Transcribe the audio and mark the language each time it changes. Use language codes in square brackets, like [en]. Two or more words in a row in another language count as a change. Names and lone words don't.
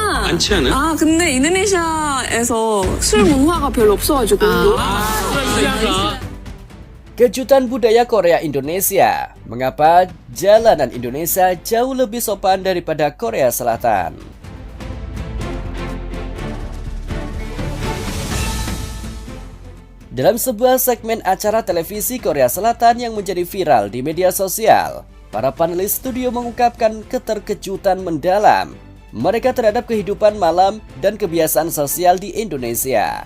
[ko] 많지 않아요? 아, 근데 인도네시아에서 술 문화가 별로 없어가지고. [id] Kejutan budaya Korea Indonesia. Mengapa jalanan Indonesia jauh lebih sopan daripada Korea Selatan? Dalam sebuah segmen acara televisi Korea Selatan yang menjadi viral di media sosial, para panelis studio mengungkapkan keterkejutan mendalam mereka terhadap kehidupan malam dan kebiasaan sosial di Indonesia.